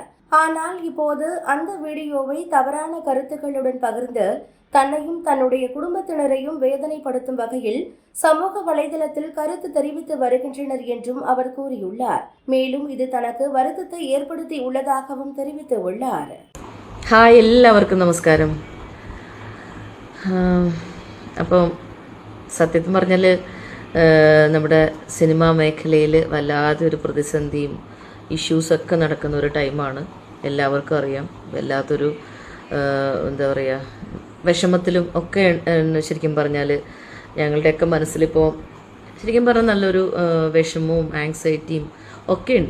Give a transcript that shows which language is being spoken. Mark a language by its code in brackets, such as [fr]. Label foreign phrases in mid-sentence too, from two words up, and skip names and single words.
[ta] ஆனால் இப்போது அந்த வீடியோவை தவறான கருத்துக்களுடன் பகிர்ந்து தன்னையும் தன்னுடைய குடும்பத்தினரையும் வேதனைப்படுத்தும் வகையில் சமூக வலைதளத்தில் கருத்து தெரிவித்து வருகின்றனர் என்றும் அவர் கூறியுள்ளார். மேலும் இது தனக்கு வருத்தத்தை ஏற்படுத்தி உள்ளதாகவும் தெரிவித்துள்ளார். [ml] ഹായ്, എല്ലാവർക്കും നമസ്കാരം. അപ്പം സത്യത്തിൽ പറഞ്ഞാൽ നമ്മുടെ സിനിമാ മേഖലയിൽ വല്ലാതൊരു പ്രതിസന്ധിയും ഇഷ്യൂസൊക്കെ നടക്കുന്ന ഒരു ടൈമാണ്. എല്ലാവർക്കും അറിയാം. വല്ലാത്തൊരു എന്താ പറയുക, വിഷമത്തിലും ഒക്കെ ശരിക്കും പറഞ്ഞാൽ ഞങ്ങളുടെയൊക്കെ മനസ്സിലിപ്പോൾ ശരിക്കും പറഞ്ഞാൽ നല്ലൊരു വിഷമവും ആങ്സൈറ്റിയും ഒക്കെ ഉണ്ട്.